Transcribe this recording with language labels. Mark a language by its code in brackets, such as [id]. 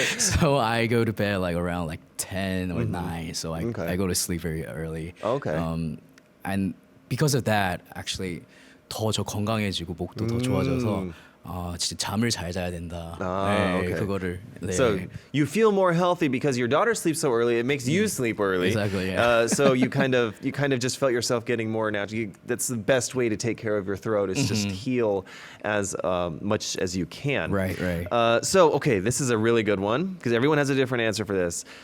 [en] So I go to bed like around like 10 or 9. So I go to sleep very early. Okay. And because of that, actually [ko] 더 저 건강해지고 목도 더 좋아져서 진짜 잠을 잘 자야 된다. [en] Okay. [ko] 그거를. 네. [en] So you feel more healthy because your daughter sleeps so early. It makes you sleep early. Exactly. Yeah. So you kind of just felt yourself getting more natural. That's the best way to take care of your throat is just heal as much as you can. Right. So okay, this is a really good one because everyone has a different answer for this.